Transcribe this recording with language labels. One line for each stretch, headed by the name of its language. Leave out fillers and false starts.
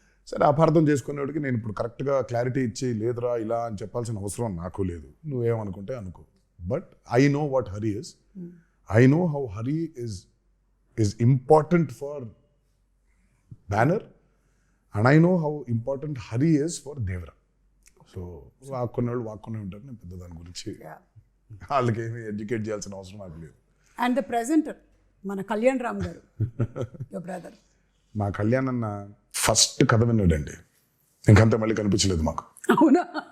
Telugu: సరే, అపార్థం చేసుకునేవాడికి నేను ఇప్పుడు కరెక్ట్గా క్లారిటీ ఇచ్చి లేదురా ఇలా అని చెప్పాల్సిన అవసరం నాకు లేదు. నువ్వేమనుకుంటే అనుకో.
English: But I know what Hari is. I know how Hari is important for banner, and I know how important Hari is for Devara.
Telugu: So వాక్కునే ఉంటారు. నేను పెద్ద దాని గురించి వాళ్ళకి ఏమి ఎడ్యుకేట్ చేయాల్సిన అవసరం నాకు లేదు.
English: and the presenter
Telugu: మన
English: కళ్యాణ్ రామ్ గారు, your brother.
Telugu: మా కళ్యాణ్ అన్న ఫస్ట్ కథ విన్నాడండి, ఇంకంతా మళ్ళీ కనిపించలేదు మాకు. అవునా?